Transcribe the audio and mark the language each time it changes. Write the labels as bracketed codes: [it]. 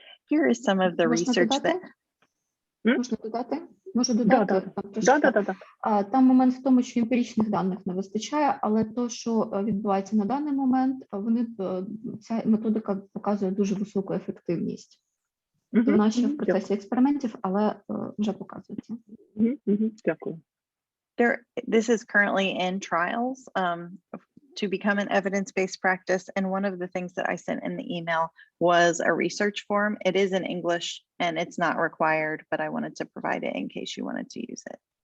[en] Here is some of the research that... [uk] Можна додати? Можу додати? Там момент в тому, що емпіричних даних не вистачає, але то, що відбувається на даний момент, ця методика показує дуже високу ефективність. Вона ще в процесі експериментів, але вже показується. Дякую. [en] This is currently in trials to become an evidence-based practice. And one of the things that I sent in the email was a research form. It is in English and it's not required, but I wanted to provide it in case you wanted to use it.